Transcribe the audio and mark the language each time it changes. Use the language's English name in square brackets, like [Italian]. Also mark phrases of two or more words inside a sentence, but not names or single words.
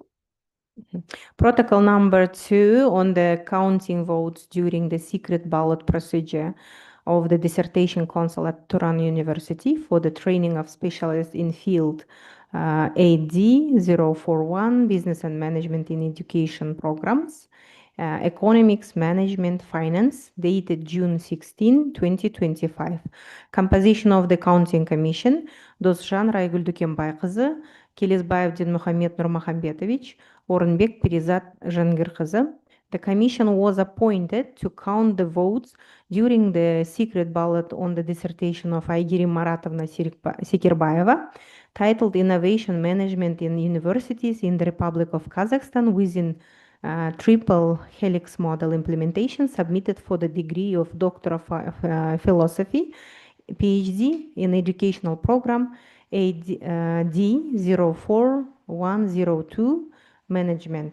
[English] Protocol number 2 on the counting votes during the secret ballot procedure of the dissertation council at Turan University for the training of specialists in field AD041, Business and Management in Education Programs, Economics, Management, Finance, dated June 16, 2025. Composition of the Counting Commission: Досжан Райгүл Дүкенбайқызы, Келесбаев Динмухамед Нурмахамбетович, Орынбек Перизат Жангирқызы. The commission was appointed to count the votes during the secret ballot on the dissertation of Айгерим Маратовна Секербаева, titled Innovation Management in Universities in the Republic of Kazakhstan within Triple Helix Model Implementation, submitted for the degree of Doctor of Philosophy, PhD in Educational Program AD04102 Management.